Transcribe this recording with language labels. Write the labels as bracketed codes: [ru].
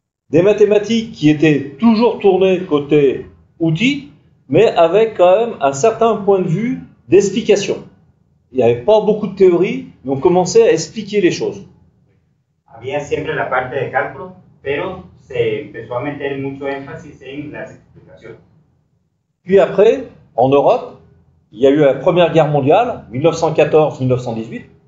[fr] Des mathématiques qui étaient toujours tournées côté outils, mais avec quand même un certain point de vue d'explication. Il n'y avait pas beaucoup de théorie, mais on commençait à expliquer les choses. [es] Había siempre la parte de cálculo, pero se empezó a meter mucho énfasis en las explicaciones. [fr] Puis après, en Europe, il y a eu la Première Guerre mondiale, 1914-1918.